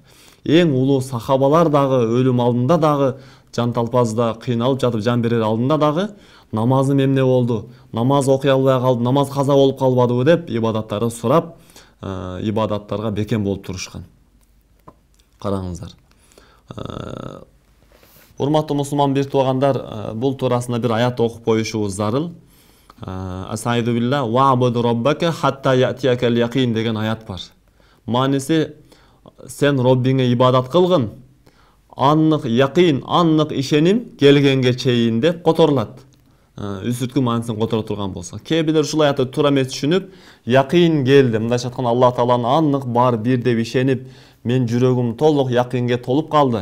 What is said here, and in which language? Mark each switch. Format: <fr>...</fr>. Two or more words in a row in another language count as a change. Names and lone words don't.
<ky>Эң улуу сахабалар дагы өлүм алдында дагы, жан талпазда кыйналып жатып жан берер алдында дагы намазым эмне болду, намаз окуй албай калдым, намаз каза болуп калбадыбы деп ибадаттарды сурап, ибадаттарга бекем болуп турушкан. Караңыздар. Урматтуу мусулман бир туугандар, бул туурасында бир аят окуп коюшубуз зарыл.</ky> <ar>أعوذ بالله واعبد ربك حتى يأتيك اليقين</ar> <ky>деген аят бар. Мааниси, sen Роббиңе ибадат кылгын, аннык якин, аннык ишеним келгенге чейин деп которулат. Үсүрткү маанисин которо турган болсо. Кээ бирлер ушул аятты туура эмес түшүнүп, якин келди. Мындайча айтканда Аллах Тааланын аннык бар бир деп ишенип, мен жүрөгүм толук якинге толуп калды.</ky>